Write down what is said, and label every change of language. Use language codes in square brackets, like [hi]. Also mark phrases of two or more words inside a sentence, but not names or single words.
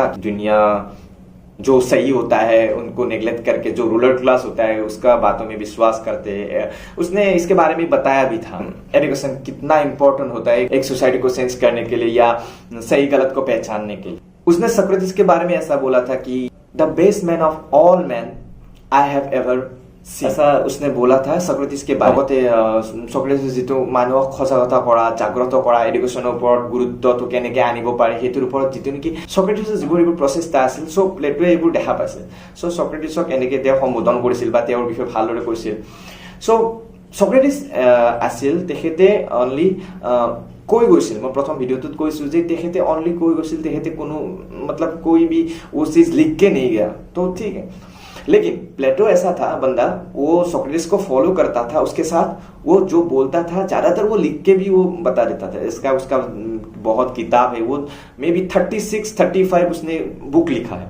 [hi] दुनिया जो सही होता है उनको नेग्लेक्ट करके जो [en] ruler class [hi] होता है उसका बातों में विश्वास करते हैं. उसने इसके बारे में बताया भी था, एजुकेशन कितना इंपॉर्टेंट होता है एक सोसाइटी को सेंस करने के लिए या सही गलत को पहचानने के लिए. उसने सोक्रेटिस के बारे में ऐसा बोला था कि [en] the best man of all man I have ever, [hi] ऐसा उसने बोला था सोक्रेटिस के बारे में. [as] ছোক্ৰেটিছ যিটো মানুহক সজাগতা কৰা, জাগ্ৰত কৰা, एडुकेशনৰ ওপৰত গুৰুত্বটো কেনেকৈ আনিব পাৰে সেইটোৰ ওপৰত যিটো নেকি সোক্ৰেটিছৰ যিবোৰ এইবোৰ প্ৰচেষ্টা আছিল, সো প্লেটোৱে এইবোৰ দেখা পাইছে. সো সোক্ৰেটিছক এনেকৈ তেওঁ সম্বোধন কৰিছিল বা তেওঁৰ বিষয়ে ভালদৰে কৈছিল. সো সোক্ৰেটিছ আছিল, তেখেতে অনলি কৈ গৈছিল, মই প্ৰথম ভিডিঅ'টোত কৈছো যে তেখেতে অনলি কৈ গৈছিল, তেখেতে কোনো [hi] मतलब कोई भी वो चीज लिख के नहीं गया. तो ठीक है, लेकिन प्लेटो ऐसा था बंदा, वो सोक्रेटिस को फॉलो करता था, उसके साथ वो जो बोलता था ज्यादातर वो लिख के भी वो बता देता था. उसका बहुत किताब है, वो [en] may be [hi] 36-35 उसने बुक लिखा है.